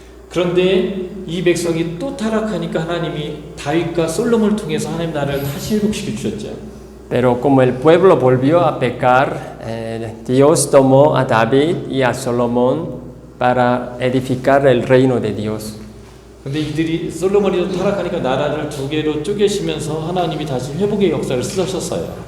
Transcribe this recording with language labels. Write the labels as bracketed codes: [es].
[ko] 그런데 이 백성이 또 타락하니까 하나님이 다윗과 솔로몬을 통해서 하나님 나라를 다시 회복시켜 주셨죠. [es] Pero como el pueblo volvió a pecar, Dios tomó a David y a Salomón para edificar el reino de Dios. [ko] 근데 이들이 솔로몬이 타락하니까 나라를 2개로 쪼개시면서 하나님이 다시 회복의 역사를 쓰셨어요.